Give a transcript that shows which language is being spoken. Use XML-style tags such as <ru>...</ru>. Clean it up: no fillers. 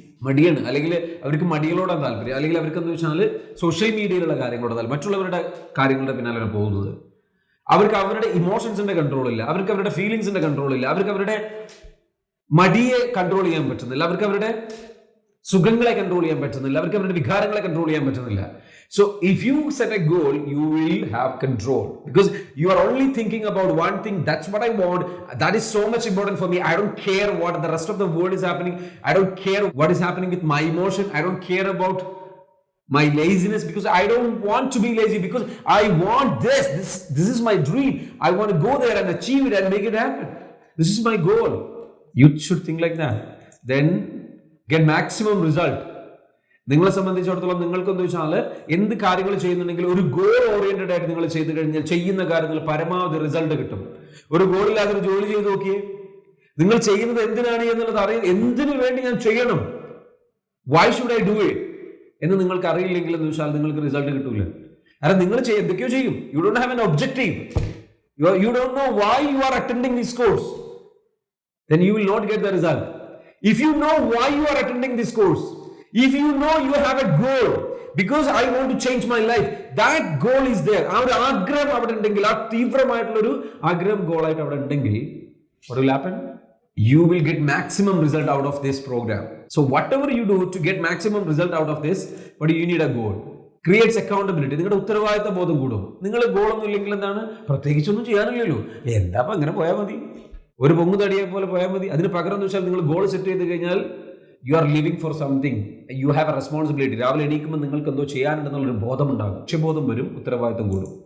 <ml>മടിയാണ്, അല്ലെങ്കിൽ അവർക്ക് മടികളോടാണ് താല്പര്യം, അല്ലെങ്കിൽ അവർക്ക് എന്താ വെച്ചാൽ സോഷ്യൽ മീഡിയയിലുള്ള കാര്യങ്ങളോട് താല്പര്യം, മറ്റുള്ളവരുടെ കാര്യങ്ങളുടെ പിന്നാലെയാണ് പോകുന്നത്. അവർക്ക് അവരുടെ ഇമോഷൻസിന്റെ കൺട്രോൾ ഇല്ല, അവർക്ക് അവരുടെ ഫീലിങ്സിന്റെ കൺട്രോൾ ഇല്ല, അവർക്ക് അവരുടെ മടിയെ കൺട്രോൾ ചെയ്യാൻ പറ്റുന്നില്ല, അവർക്ക് അവരുടെ സുഖങ്ങളെ കൺട്രോൾ ചെയ്യാൻ പറ്റുന്നില്ല, അവർക്ക് അവരുടെ വികാരങ്ങളെ കൺട്രോൾ ചെയ്യാൻ പറ്റുന്നില്ല.</ml> <en>So if you set a goal, you will have control, because you are only thinking about one thing. That's what I want. That is so much important for me. I don't care what the rest of the world is happening. I don't care what is happening with my emotion. I don't care about my laziness, because I don't want to be lazy, because I want this is my dream. I want to go there and achieve it and make it happen. This is my goal. You should think like that. Then get maximum result.</en> <ml>നിങ്ങളെ സംബന്ധിച്ചിടത്തോളം നിങ്ങൾക്ക് എന്താ വെച്ചാൽ എന്ത് കാര്യങ്ങൾ ചെയ്യുന്നുണ്ടെങ്കിൽ ഒരു goal oriented ആയിട്ട് നിങ്ങൾ ചെയ്തു കഴിഞ്ഞാൽ ചെയ്യുന്ന കാര്യങ്ങൾ പരമാവധി റിസൾട്ട് കിട്ടും. ഒരു ഗോളില്ലാതെ ഒരു ജോലി ചെയ്ത് നോക്കിയേ, നിങ്ങൾ ചെയ്യുന്നത് എന്തിനാണ് എന്നുള്ളത് അറിയാം. എന്തിനു വേണ്ടി ഞാൻ ചെയ്യണം,</ml> <en>why should I do it</en> <ml>എന്ന് നിങ്ങൾക്ക് അറിയില്ലെങ്കിൽ എന്ന് വെച്ചാൽ നിങ്ങൾക്ക് റിസൾട്ട് കിട്ടൂല. കാരണം നിങ്ങൾ എന്തൊക്കെയോ ചെയ്യും,</ml> <en>You don't have an objective, you don't know why you are attending this course, then you will not get the result. If you know why you are attending this course, if you know you have a goal, because I want to change my life, that goal is there.</en> <ml>ആ ഒരു ആഗ്രഹം അവിടെ ഉണ്ടെങ്കിൽ, ആ തീവ്രമായിട്ടുള്ള ഒരു ആഗ്രഹം ഗോളായിട്ട് അവിടെ ഉണ്ടെങ്കിൽ,</ml> <en>what will happen? You will get maximum result out of this program. So whatever you do to get maximum result out of this, but you need a goal. Creates accountability.</en> <ml>നിങ്ങളുടെ ഉത്തരവാദിത്ത ബോധം കൂടും. നിങ്ങൾ ഗോളൊന്നും ഇല്ലെങ്കിൽ എന്താണ്, പ്രത്യേകിച്ചൊന്നും ചെയ്യാനില്ലല്ലോ, എന്താ അങ്ങനെ പോയാൽ മതി, ഒരു പൊങ്ങുതടിയെ പോലെ പോയാൽ മതി. അതിന് പകരം എന്ന് വെച്ചാൽ നിങ്ങൾ ഗോൾ സെറ്റ് ചെയ്ത് കഴിഞ്ഞാൽ</ml> <en>You are living for something, you have a responsibility.</en> <ml>രാവിലെ എണീക്കുമ്പോൾ നിങ്ങൾക്ക് എന്തോ ചെയ്യാനുണ്ടെന്നുള്ളൊരു ബോധം ഉണ്ടാകും, ലക്ഷ്യബോധം വരും, ഉത്തരവാദിത്തം കൂടും.</ml>